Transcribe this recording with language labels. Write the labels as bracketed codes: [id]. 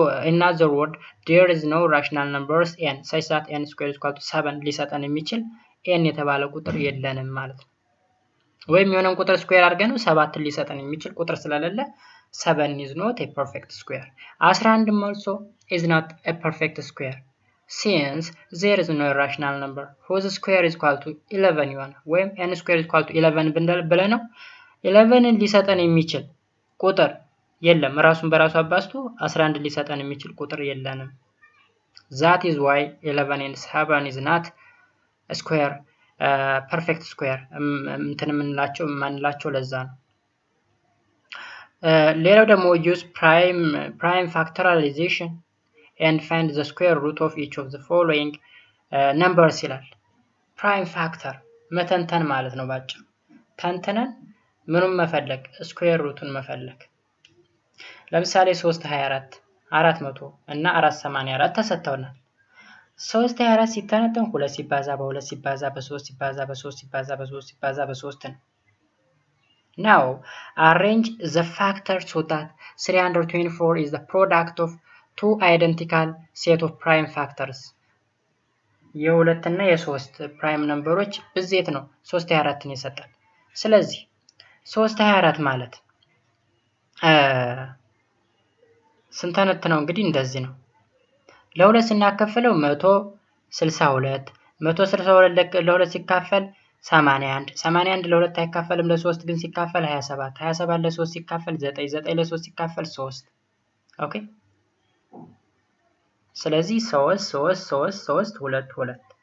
[en] in other word there is no rational numbers n such that n square is equal to 7 [am] ሊሰጠን የሚችል n የተባለ ቁጥር የለንም ማለት ነው። ወይም የሆነን ቁጥር ስኩዌር አድርገን 7 ሊሰጠን የሚችል ቁጥር ስለሌለ [en] 7 is not a perfect square. 11 also is not a perfect square since there is no rational number whose square is equal to 11 [am] ይሆናል። ወይም [en] n square is equal to 11 [am] ብለነው 11ን ሊሰጠን የሚችል ቁጥር የለም። ራሱን በራሱ አባዝቶ 11 ሊሰጠን የሚችል ቁጥር የለንም። [en] that is why 11 and 7 is not a square perfect square [am] እንትን ማንላቸው ለዛ ነው። ሌላው ደግሞ [en] use prime factorization and find the square root of each of the following numbers [am] ይላል። [en] prime factor [am] መተንተን ማለት ነው ባጭሩ። ተንተነን ምኑን መፈለግ? ስኩዌር ሩቱን መፈለግ። ለምሳሌ 324 400 እና 484 ተሰጥተውናል። 324 ሲተነተን 2 ሲባዛ በ2 ሲባዛ በ3 ሲባዛ በ3 ሲባዛ በ3 ሲባዛ በ3 ነው። [en] Now arrange the factors so that 324 is the product of two identical set of prime factors. [am] የሁለት እና የሶስት ፕራይም ነምበሮች ብዜት ነው 324ን ይሰጣል። ስለዚህ 324 ማለት ስንተነት ነው እንግዲህ እንደዚህ ነው። ለሁለት ስናከፍለው 162 162 ለሁለት ሲካፈል 81 81 ለሁለት አይካፈልም ለሶስት ግን ሲካፈል 27 27 ለሶስት ሲካፈል 9 9 ለሶስት ሲካፈል 3 ኦኬ። ስለዚህ 3 3 3 3 2 2